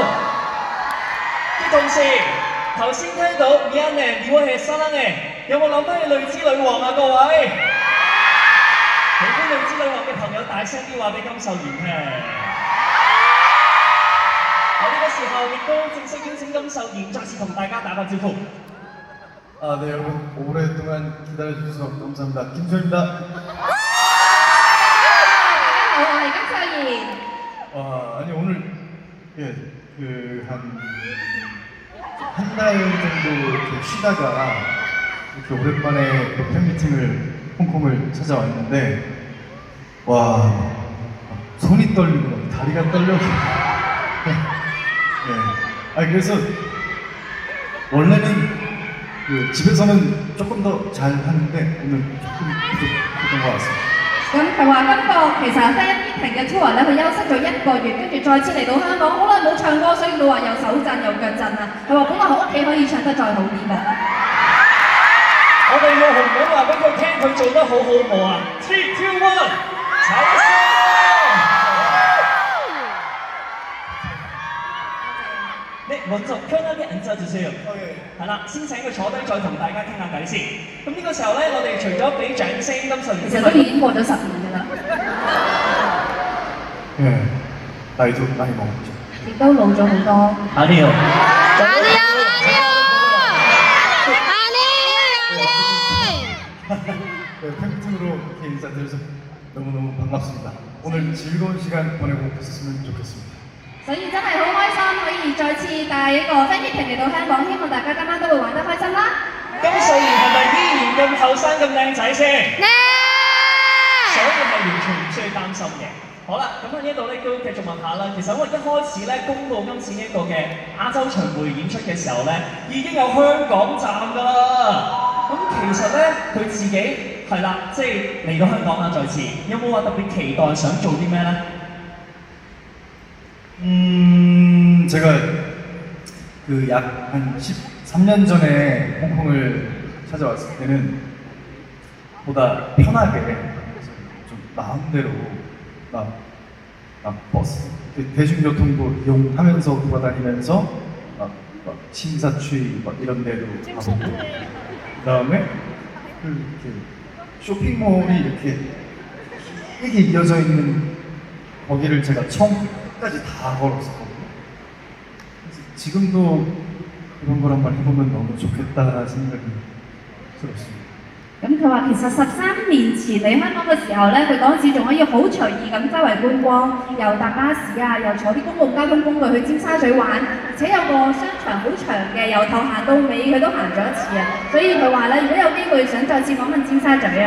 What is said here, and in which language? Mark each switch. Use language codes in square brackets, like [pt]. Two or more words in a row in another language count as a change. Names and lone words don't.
[yue] 啲同事頭先聽到 Mianne 你會係新嘅，有冇諗翻起淚之女王啊？各位，喜歡淚之女王嘅朋友大聲啲話俾金秀賢聽。喺呢個時候亦都正式邀請金秀賢再次同大家打個招呼。 [ko] 네 여러분 오랫동안 기다려주셔서 감사합니다. 김소입니다. 아니 오늘 한 달 정도 이렇게 쉬다가 이렇게 오랜만에 팬미팅을 홍콩을 찾아왔는데 와 손이 떨리고 다리가 떨려서 그래서 원래는 집에서는 조금 더 잘 하는데 오늘 조금 부족했던 것 같습니다. [yue] 咁佢話今個其實得一啲停嘅 tour 咧，佢休息咗1個月，跟住再次嚟到香港，好耐冇唱歌，所以佢話又手震又腳震啊！佢話本來喺屋企可以唱得再好啲㗎。我哋要紅館話俾佢聽，佢做得好好冇啊 ！3, 2, 1，齊聲！ [ko] 你 먼저 편하게 앉아주세요。 [yue] 係啦，先請佢坐低，再同大家傾下偈先。咁呢個時候咧，我哋除咗俾掌聲，金秀賢其實都已經過咗10年㗎啦。 [ko] 나이도 많이 먹었죠. [yue] 亦都老咗好多。 [ko] 아니요. 팬미팅으로 이렇게 인사드려서 너무너무 반갑습니다. 오늘 즐거운 시간 보내고 있었으면 좋겠습니다. [yue] 所以真係好開心可以再次帶一個 [en] fan meeting [yue] 嚟到香港，希望大家今晚都會玩得開心啦。金秀賢係咪依然咁後生咁靚仔先？所以係完全唔需要擔心嘅。好啦，咁喺呢度咧都繼續問下啦。其實我一開始咧公佈今次呢一個嘅亞洲巡迴演出嘅時候咧，已經有香港站㗎啦。咁其實咧佢自己係啦，即係嚟到香港啦，再次有冇話特別期待想做啲咩咧？ [ko] 제가 약 한 13년 전에 홍콩을 찾아왔을 때는 보다 편하게 좀 마음대로 막 버스 대중교통도 이용하면서 돌아다니면서 막 심사추이 막 이런 데도 가보고 그다음에 이렇게 쇼핑몰이 이렇게 길게 이어져 있는 거기를 제가 처음까지 다 걸었었거든요. 그래서 지금도 그런 걸 한번 해보면 너무 좋겠다라는 생각이 들었습니다. [yue] 咁佢話其實13年前嚟香港嘅時候咧，佢嗰陣時仲可以好隨意咁周圍觀光，又搭巴士啊，又坐啲公共交通工具去尖沙咀玩，而且有個商場好長嘅，由頭行到尾佢都行咗一次啊！所以佢話咧，如果有機會想再次訪問尖沙咀啊！